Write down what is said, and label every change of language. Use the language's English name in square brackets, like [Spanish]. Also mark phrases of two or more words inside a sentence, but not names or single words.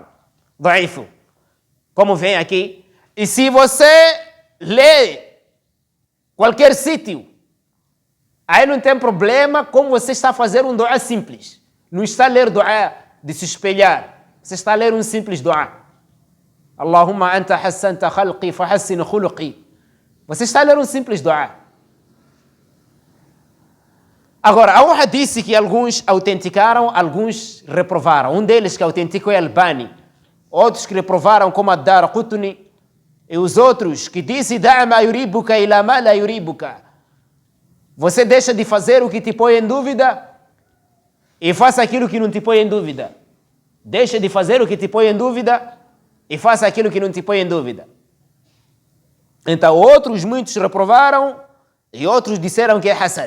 [Portuguese] Daif. Como vem aqui. E se você lê qualquer sítio, aí não tem problema como você está a fazer um dua simples. Não está a ler dua de se espelhar. Você está a ler um simples dua. [Arabic] اللهم أنت حسنت خلقي فحسن خلقي. [Portuguese] Você está a ler um simples dua. Agora, há um hadith que alguns autenticaram, alguns reprovaram. Um deles que autenticou é Albani. Outros que reprovaram como Ad-Darqutni. E os outros que dizem [Arabic] دع ما يريبك إلى ما لا يريبك. [Portuguese] Você deixa de fazer o que te põe em dúvida e faça aquilo que não te põe em dúvida. Deixa de fazer o que te põe em dúvida e faça aquilo que não te põe em dúvida. Então, outros, muitos reprovaram e outros disseram que é Hassan.